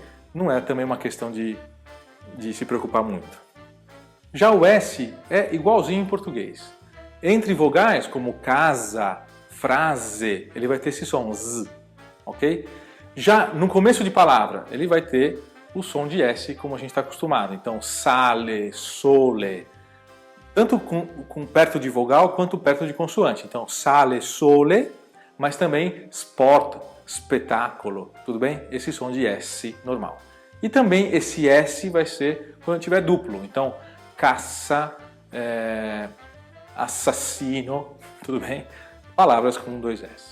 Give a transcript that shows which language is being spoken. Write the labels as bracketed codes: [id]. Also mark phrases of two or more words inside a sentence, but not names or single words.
[pt] Não é também uma questão de se preocupar muito. Já o S é igualzinho em português. Entre vogais, como casa, frase, ele vai ter esse som Z, ok? Já no começo de palavra, ele vai ter o som de S como a gente está acostumado. Então, [it] sale, sole, [pt] tanto com perto de vogal quanto perto de consoante. Então, [it] sale, sole, [pt] mas também sport, espetáculo, tudo bem? Esse som de S normal. E também esse S vai ser quando tiver duplo. Então, caça, assassino, tudo bem? Palavras com dois S.